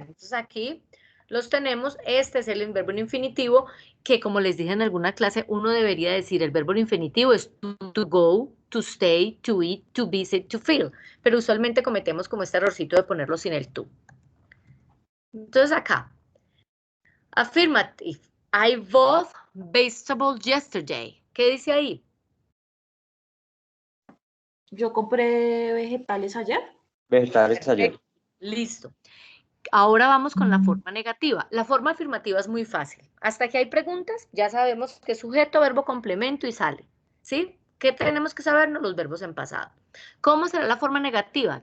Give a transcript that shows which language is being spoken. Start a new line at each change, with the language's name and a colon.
Spanish: Entonces aquí los tenemos. Este es el verbo en infinitivo que, como les dije en alguna clase, uno debería decir el verbo en infinitivo es to go, to stay, to eat, to visit, to feel. Pero usualmente cometemos como este errorcito de ponerlo sin el to. Entonces acá, affirmative.
English: I bought vegetables yesterday.
Spanish: ¿Qué dice ahí? Yo compré vegetales ayer. Vegetales ayer. Listo. Ahora vamos con la forma negativa. La forma afirmativa es muy fácil. Hasta que hay preguntas, ya sabemos que sujeto, verbo, complemento y sale. ¿Sí? ¿Qué tenemos que sabernos? Los verbos en pasado. ¿Cómo será la forma negativa?